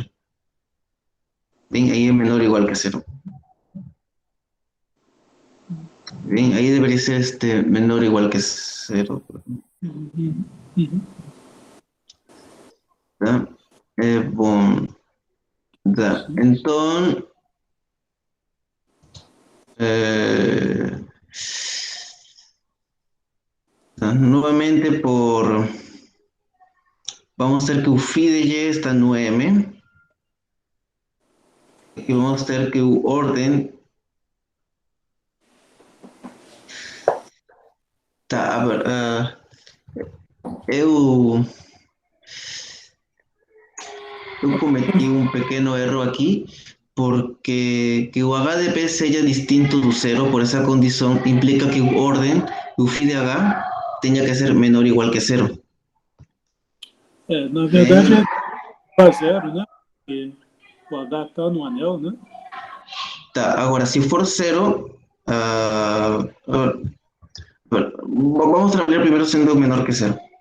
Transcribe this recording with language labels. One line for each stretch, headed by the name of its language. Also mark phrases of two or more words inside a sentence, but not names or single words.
Portuguese: Bem, aí é menor ou igual que 0. Bem, aí deveria ser menor ou igual que 0. Tá? Bom. Tá. Então,
Spanish: nuevamente vamos a hacer que u phi de Y está en M. Aquí vamos a hacer que u orden tá, a ver,
Portuguese: eu cometi
Spanish: un pequeño error aquí porque
Portuguese: que o HDP seja distinto do 0
Spanish: por esa condición implica que o orden,
Portuguese: o phi de H, tenha que ser menor ou igual que 0. Na verdade é para 0, né? Porque o H está no anel, né? Tá, agora se for 0, vamos trabalhar primeiro sendo menor que 0.